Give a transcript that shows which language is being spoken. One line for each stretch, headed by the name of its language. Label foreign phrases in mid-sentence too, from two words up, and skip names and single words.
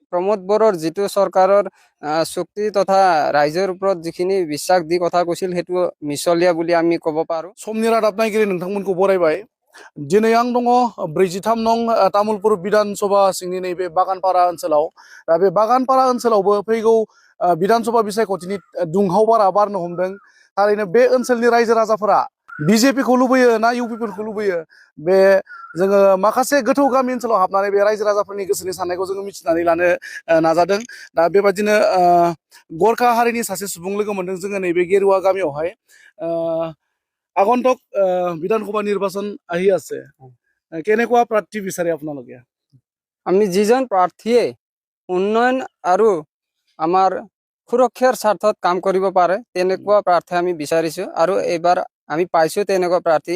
Assamese: প্ৰমোদ বৰৰ জিতু চৰকাৰৰ শক্তি তথা ৰাইজৰ ওপৰত যিখিনি বিশ্বাস দি কথা কৈছিল হেতু মিছলিয়া বুলি আমি কব পাৰো।
Bodo: समनि रादाब नायगिरि नोंथांमोनखौ बरायबाय। दिनै आं दङ 43 नं तामुलपुर विधानसभा सिंनि नैबे बागानपारा ओनसोलाव। दा बे बागानपारा ओनसोलावबो फैगौ विधानसभा बिसायख'थिनि दुंहाव बारा बारनो हमदों। थारैनो बे ओनसोलनि रायजो राजाफोरा बिजेपिखौ लुबैयो ना इउपिपिखौ लुबैयो, बे जोङो माखासे गोथौ गामि ओनसोलाव हाबनानै बे रायजो राजाफोरनि गोसोनि साननायखौ जोङो मिथिनानै लानो नाजादों। दा बेबादिनो गरखा हारिनि सासे सुबुं लोगो मोनदों जोङो नैबे गेरुवा गामियावहाय।
Assamese: আগন্তুক বিধানসভা নির্বাচন আহি আছে, কেনেকুৱা প্ৰাৰ্থী বিচাৰে আপোনালোকে? আমি যিজন প্ৰাৰ্থীয়ে উন্নয়ন আৰু আমাৰ সুৰক্ষাৰ স্বাৰ্থত কাম কৰিব পাৰে তেনেকুৱা প্ৰাৰ্থী আমি বিচাৰিছো, আৰু এইবাৰ আমি পাইছো তেনেকুৱা প্ৰাৰ্থী।